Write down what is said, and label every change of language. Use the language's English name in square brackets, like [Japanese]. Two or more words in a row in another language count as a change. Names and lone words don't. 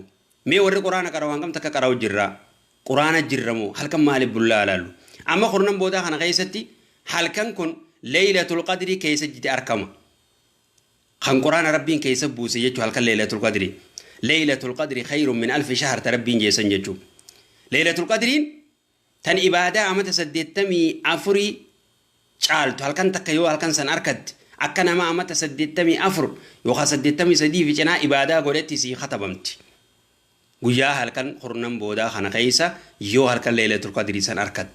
[Oromo] Mee warri quraana qara'u hangam takka qara'u jirraa. Quraana jirramoo halkan maaliif bullaa alaallu. Amma qornan boodaa kana keessatti halkan kun [Arabic] ليلة القدر [Oromo] keessa jite arkama. Kan quraana rabbiin keessa buuse jechuu halkan [Arabic] ليلة القدر. ليلة القدر خير من ألف شهر tarabbiin jeesan jechuu. ليلة القدر [Oromo] tan ibaadaa amata 84 caaltu halkan takka yoo halkan san arkatti akka nama amata 84 yookaan 83 fi cinaa ibaadaa godhetti si khatabamti. Guyyaa halkan qornan boodaa kana keessa yoo halkan [Arabic] ليلة القدر [Oromo] san arkatti.